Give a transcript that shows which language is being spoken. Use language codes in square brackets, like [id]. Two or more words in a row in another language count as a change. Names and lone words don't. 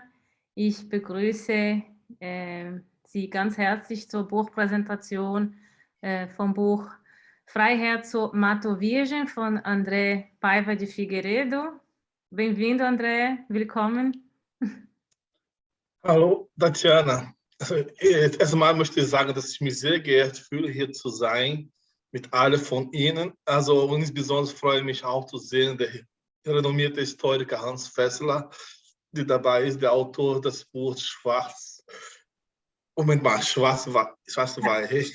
[de] Ich begrüße Sie ganz herzlich zur Buchpräsentation vom Buch Freiheit zur Mato Virgem von André Paiva de Figueiredo. [pt] Bem-vindo, André, [de] willkommen. Hallo, Tatjana. Also, erstmal möchte ich sagen, dass ich mich sehr geehrt fühle, hier zu sein mit allen von Ihnen. Also insbesondere freue ich mich auch zu sehen, der renommierte Historiker Hans Fessler, der dabei ist, der Autor des Buchs Schwarz-Weiß.